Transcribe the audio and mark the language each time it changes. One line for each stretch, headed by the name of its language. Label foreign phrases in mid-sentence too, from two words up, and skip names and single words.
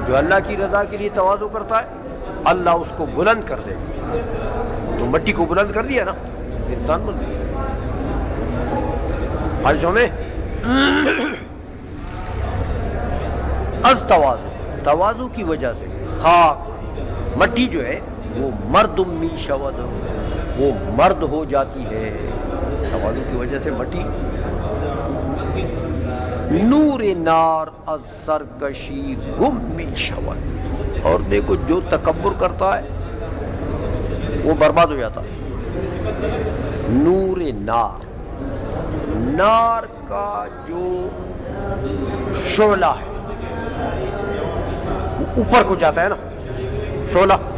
Urdu: جو اللہ کی رضا کے لیے تواضع کرتا ہے اللہ اس کو بلند کر دے گا. تو مٹی کو بلند کر دیا نا انسان بن گیا. عائشہ میں
Persian: از تواضع
Urdu: کی وجہ سے خاک مٹی جو ہے وہ
Persian: مرد می شود
Urdu: وہ مرد ہو جاتی ہے. تواضع کی وجہ سے مٹی.
Persian: نور نار از سرکشی گم می شود.
Urdu: اور دیکھو جو تکبر کرتا ہے وہ برباد ہو جاتا ہے. نور نار کا جو شعلہ ہے وہ اوپر کو جاتا ہے نا شعلہ.